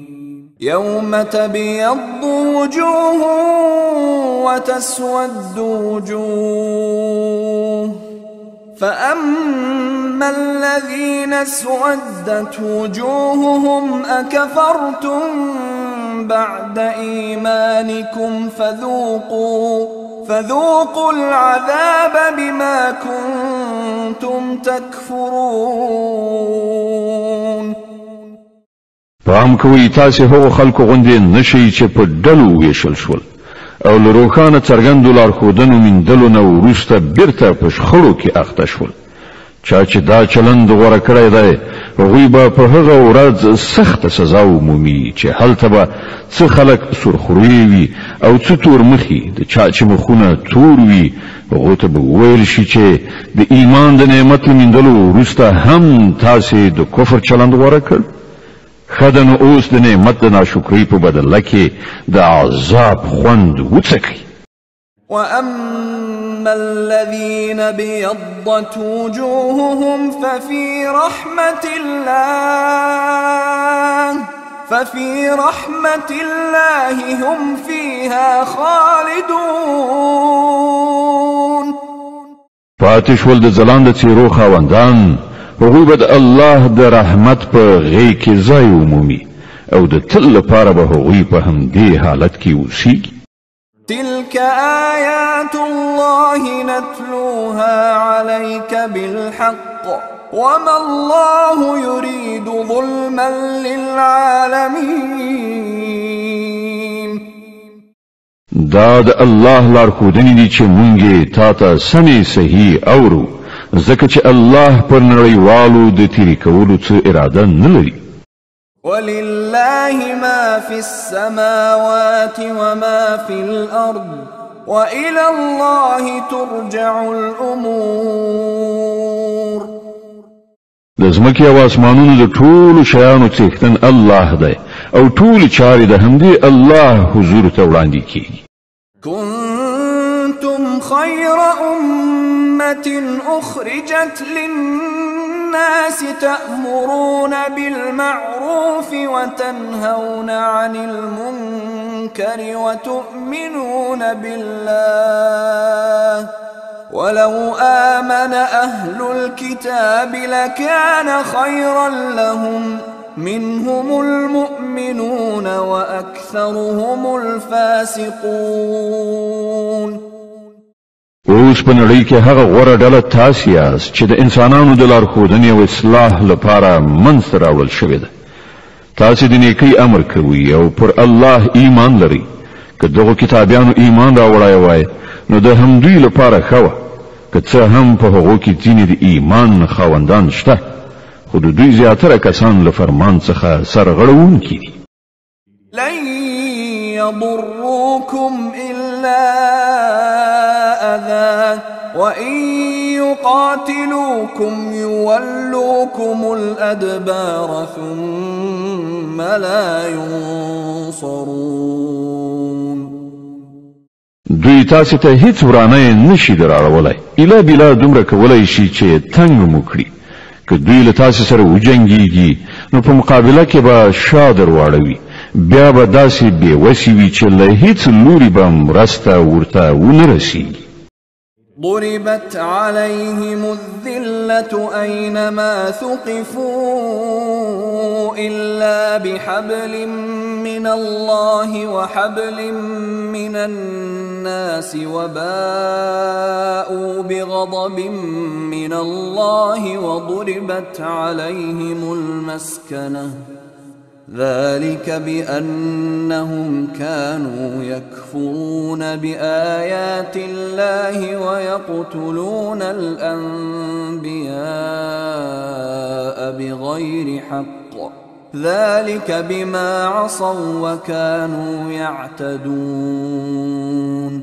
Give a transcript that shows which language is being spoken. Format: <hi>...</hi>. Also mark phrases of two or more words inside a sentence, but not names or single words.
<ar>يوم تبيض وجوه وتسود وجوه فأما الذين اسودت وجوههم أكفرتم بعد إيمانكم فذوقوا العذاب بما كنتم تكفرون.</ar> <ps>پام کوئ تاسې هغو خلکو غوندې نشئ چې په ډلو ویشل شول او له روښانه څرګندو لارښودنو میندلو نه وروسته بیرته په شخړو کې اخته شول. چا چې دا چلند غوره کړی دی هغوی به په هغه ورځ سخته سزا ومومي چې هلته به څه خلک سرخروی وي او څه تور مخي، د چا چې مخونه تور وي هغو ته به وویل شي چې د ایمان د نعمت موندلو وروسته هم تاسې د کفر چلند غوره کړ ښه ده نو اوس د نعمت د ناشکرۍ په بدله کې د عذاب خوند وڅکئ</ps> <ar>وأما الذين ابيضت وجوههم ففي رحمة الله هم فيها خالدون</ar> <ps>پاتې شول د ځلانده څېرو خاوندان هغوی به د الله د رحمت په غېږ کې ځای ومومي او د تل لپاره به هغوی په همدې حالت کې اوسیږي</ps> <ar>تلك آيات الله نتلوها عليك بالحق وما الله يريد ظلما للعالمين</ar> <ps>دا د الله لارښودنې دي چې مونږ تا ته سمې صحیح اورو ځکه چې الله پر نړیوالو د تیری کولو څه اراده نه لري</ps> <ar>ولله ما في السماوات وما في الأرض وإلى الله ترجع الأمور</ar> <ps>د ځمکې او اسمانونو د ټولو شیانو څښتن الله دی او ټولې چارې د همدې الله حضور ته وړاندې کیږي</ps> <ar>كنتم خير أمة أخرجت للناس تأمرون بالمعروف وتنهون عن المنكر وتؤمنون بالله ولو آمن أهل الكتاب لكان خيرا لهم منهم المؤمنون وأكثرهم الفاسقون</ar> <ps>اوس په نړۍ کې هغه غوره ډله تاسې یاست چې د انسانانو د لارښودنې او اصلاح لپاره منځته راوړل شوې ده تاسې د نیکۍ امر کوئ او پر الله ایمان لرئ که دغو کتابیانو ایمان راوړی وای نو د همدوی لپاره ښه وه که څه هم په هغو کې ځینې د ایمان خاوندان شته خو د دوی زیاتره کسان له فرمان څخه سرغړونکي دي</ps> <ar>لن يضروكم إلا أذى وإن يقاتلوكم يولوكم الأدبار ثم لا ينصرون</ar> <ps>دوی تاسې ته هیڅ ورانه نشي دراړولی ایله بیله دومره کولی شي چې تنګ مو کړي که دوی له تاسې سره وجنګیږي نو په مقابله کې به شا درواړوي بیا به داسې بېوسې وي چې له هیڅ لوري به مرسته ورته ونه رسیږي</ps> <ar>ضربت عليهم الذلة أينما ثقفوا إلا بحبل من الله وحبل من الناس وباءوا بغضب من الله وضربت عليهم المسكنة ذلك بأنهم كانوا يكفرون بآيات الله ويقتلون الأنبياء بغير حق ذلك بما عصوا وكانوا يعتدون</ar>